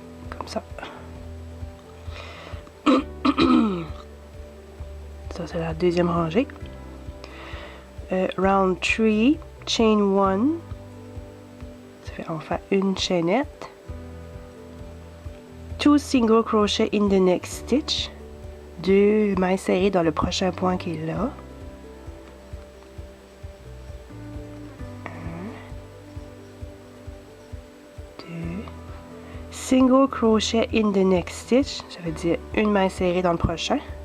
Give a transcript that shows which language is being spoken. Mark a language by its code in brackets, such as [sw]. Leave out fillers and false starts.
[fr] Comme ça. Ça, c'est la deuxième rangée. [en] Round 3, chain 1. [fr] Ça fait, on fait une chaînette. [en] 2 single crochet in the next stitch. [fr] 2 mailles serrées dans le prochain point qui est là. 1, 2. [en] Single crochet in the next stitch. [fr] Ça veut dire une maille serrée dans le prochain.